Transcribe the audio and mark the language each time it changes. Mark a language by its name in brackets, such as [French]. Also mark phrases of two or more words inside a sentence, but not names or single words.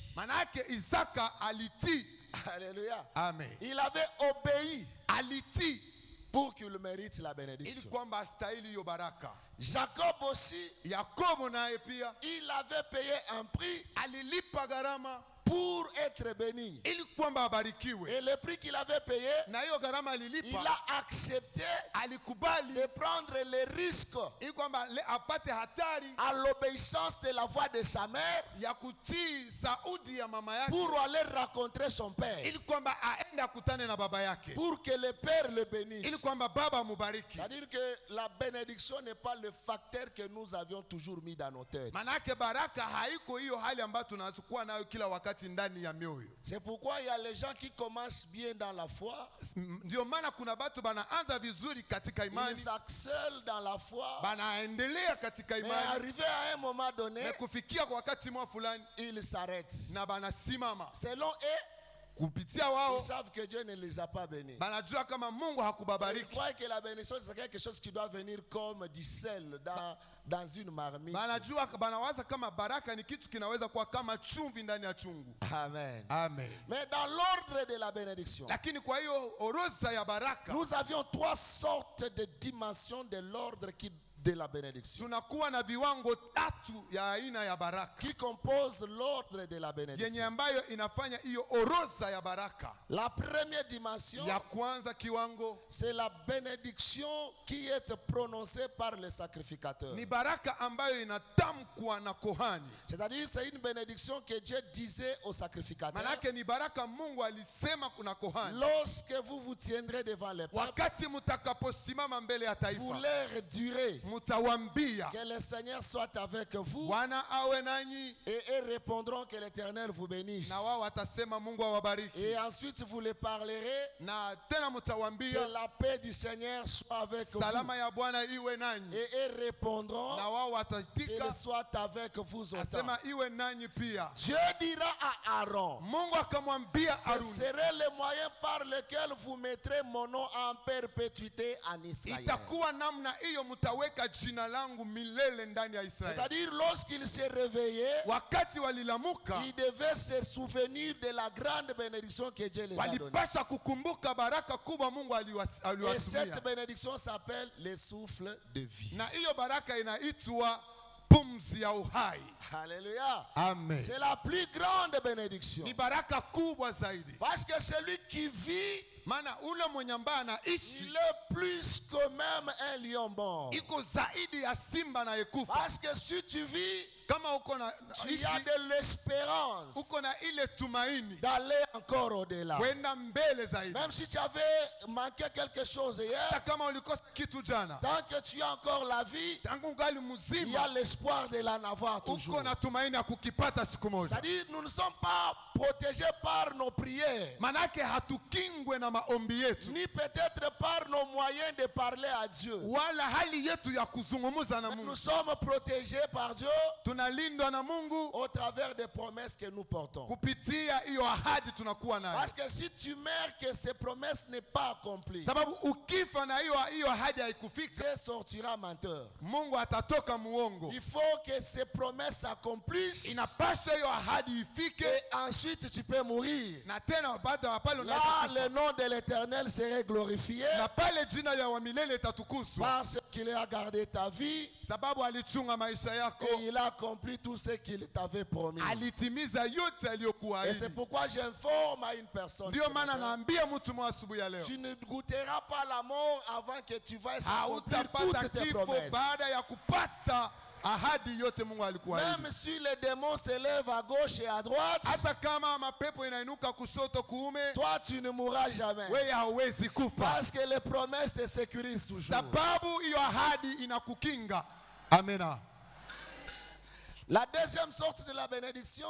[French] Alléluia. Amen. Il avait obéi pour qu'il mérite la bénédiction. Jacob aussi, il avait payé un prix pour être béni. [Swahili] ili kwamba abarikiwe. [French] Et le prix qu'il avait payé, [Swahili] Na hiyo gharama alilipa, [French] il a accepté [Swahili] alikubali [French] de prendre les risques [Swahili] ili kwamba apate hatari [French] à l'obéissance de la voix de sa mère [Swahili] ya kutii sauti ya mama yake, [French] pour aller rencontrer son père, [Swahili] ili kwamba aende akutane na baba yake, [French] pour que le père le bénisse. [Swahili] ili kwamba baba amubariki. [French] C'est-à-dire que la bénédiction n'est pas le facteur que nous avions toujours mis dans nos têtes. [Swahili] Manake baraka haiko hiyo hali ambayo tunakuwa nayo kila wakati ndani ya mioyo. [French] C'est pourquoi il y a les gens qui commencent bien dans la foi, [Swahili] Ndio maana kuna watu banaanza vizuri katika imani, [French] ils s'accèlent dans la foi, [Swahili] banaendelea katika [French] mais [Swahili] imani, [French] arrivé à un moment donné, [Swahili] na kufikia kwa wakati mwa fulani [French] ils s'arrêtent. [Swahili] na banasimama. [French] Selon eux, [Swahili] Kupitia [French] ils [Swahili] wao [French] savent que Dieu ne les a pas bénis. [Swahili] banajua kama Mungu [French] Ils [Swahili] hakubabariki. [French] croient que la bénédiction c'est quelque chose qui doit venir comme du sel dans une marmite. [Swahili] Banajua, banawaza kama baraka ni kitu kinaweza kuwa kama chumvi ndani ya chungu. [French] Amen. [Swahili] Amen. [French] Mais dans l'ordre de la bénédiction, [Swahili] Lakini kwa hiyo orodha ya baraka [French] nous avions 3 sortes de dimensions de l'ordre de la bénédiction [Swahili] tunakuwa na viwango 3 ya aina ya baraka [French] qui composent l'ordre de la [Swahili] yenye [French] bénédiction. [Swahili] ambayo inafanya hiyo orodha ya baraka. [French] La première dimension, [Swahili] Ya kwanza kiwango [French] c'est la bénédiction qui est prononcée par le sacrificateur. [Swahili] ni baraka ambayo inatamkwa na kohani. [French] C'est-à-dire c'est une bénédiction que Dieu disait au sacrificateur. [Swahili] Manake ni baraka Mungu alisema kuna kohani. [French] Lorsque vous vous tiendrez devant le peuple, [Swahili] Wakati mutakaposimama mbele ya [French] vous [Swahili] taifa, [French] leur direz [Swahili] mutawambia [French] que le Seigneur soit avec vous, [Swahili] Bwana awe nanyi, [French] et ils répondront que l'Éternel vous bénisse. [Swahili] na wao watasema Mungu awabariki. [French] Et ensuite vous les parlerez [Swahili] Na tena [French] que [Swahili] mutawambia [French] la paix du Seigneur soit avec vous. [Swahili] salama ya Bwana iwe nanyi, [French] Et ils répondront [Swahili] na wao [French] qu'il [Swahili] wataitika [French] soit avec vous autant. [Swahili] asema iwe nanyi pia. [French] Dieu dira à Aaron, [Swahili] Mungu akamwambia [French] ce [Swahili] Aruni, [French] serait le moyen par lequel vous mettrez mon nom en perpétuité en Israël. [Swahili] itakuwa namna hiyo mutaweka jina langu milele ndani ya Israeli. [French] C'est-à-dire lorsqu'il s'est réveillé, [Swahili] Wakati walilamuka, [French] il devait se souvenir de la grande bénédiction que Dieu les a donnée. [Swahili] walipasha kukumbuka baraka kubwa Mungu [French] Et [Swahili] aliwatumia. [French] cette bénédiction s'appelle le souffle de vie. [Swahili] Na hiyo baraka inaitwa pumzi ya uhai. [French] Alléluia. [Swahili] Amen. [French] C'est la plus grande bénédiction. [Swahili] Ni baraka kubwa zaidi. [French] Parce que celui qui vit, [Swahili] Maana ule mwenye ambaye anaishi [French] il est plus que même un lion mort. [Swahili] iko zaidi ya simba na yekufa. [French] Parce que si tu vis, [Swahili] Kama uko na [French] tu [Swahili] ishi, [French] as de l'espérance [Swahili] uko na ile tumaini [French] d'aller encore au-delà. [Swahili] kwenda mbele zaidi. [French] Même si tu avais manqué quelque chose [Swahili] Hata [French] hier, [Swahili] kama ulikosa kitu jana, [French] tant que tu as encore la vie, [Swahili] tangu ungali [French] il y a [Swahili] mzima, [French] l'espoir de l'en avoir toujours. [Swahili] uko na tumaini ya kukipata siku moja. [French] C'est-à-dire, nous ne sommes pas protégés par nos prières, [Swahili] Manake hatukingwe na maombi yetu [French] ni peut-être par nos moyens de parler à Dieu. [Swahili] wala hali yetu ya kuzungumza na [French] Mais nous [Swahili] Mungu. [French] sommes protégés par Dieu [Swahili] Tunalindwa na Mungu [French] au travers des promesses que nous portons. [Swahili] kupitia hiyo ahadi tunakuwa nayo. [French] Parce que si tu meurs que ces promesses n'est pas accomplies, [Swahili] Sababu ukifa na hiyo ahadi haikufika, [French] Dieu sortira menteur. [Swahili] Mungu atatoka muongo. [French] Il faut que ces promesses s'accomplissent [Swahili] Inapaswa hiyo ahadi ifike, [French] et ensuite tu peux mourir. [Swahili] na tena baada ya pale [French] Là, [Swahili] unaweza [French] le nom de l'Éternel serait glorifié [Swahili] kufa. Na pale jina ya wa milele itatukuzwa, [French] parce qu'il a gardé ta vie [Swahili] sababu alichunga maisha yako, [French] et il a accompli tout ce qu'il t'avait promis. [Swahili] alitimiza yote [French] Et [Swahili] aliyokuahidi. [French] c'est pourquoi j'informe à une personne. [Swahili] Ndio [French] ce [Swahili] maana [French] matin, [Swahili] naambia mtu mwa asubuhi ya leo, [French] tu ne goûteras pas la mort avant que tu vas accomplir [Swahili] hautapata [French] toutes tes [Swahili] kifo [French] promesses. [Swahili] baada ya kupata ahadi yote Mungu alikuahidi. [French] Même si les démons se lèvent à gauche et à droite, [Swahili] Hata kama mapepo inainuka kushoto kuume, [French] toi tu ne mourras jamais. [Swahili] wewe hauwezi kufa, [French] Parce que les promesses te sécurisent toujours. [Swahili] sababu hiyo ahadi inakukinga. Amena. [French] La deuxième sorte de la bénédiction,